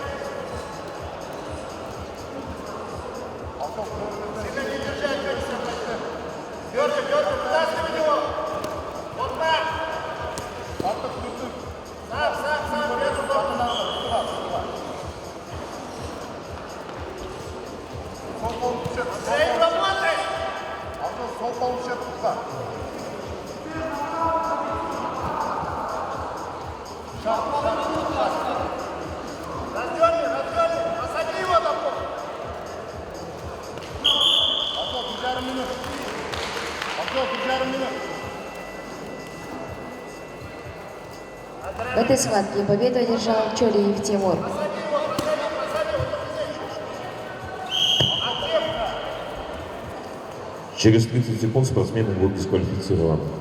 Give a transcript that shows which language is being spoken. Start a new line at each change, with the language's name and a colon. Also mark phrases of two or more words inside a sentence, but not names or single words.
Russian: Сильно не держать, дергай, вытаскивай его. Вот так. Сам, вверху надо. Эй, работай.
Turkish: Sol kol tutsa.
Russian: Разверни, посади его там.
Turkish: Abdul bir minut. Abdul bir minut.
Russian: В этой схватке победу одержал Чолиев Тимур. Через 30 секунд спортсмен был дисквалифицирован.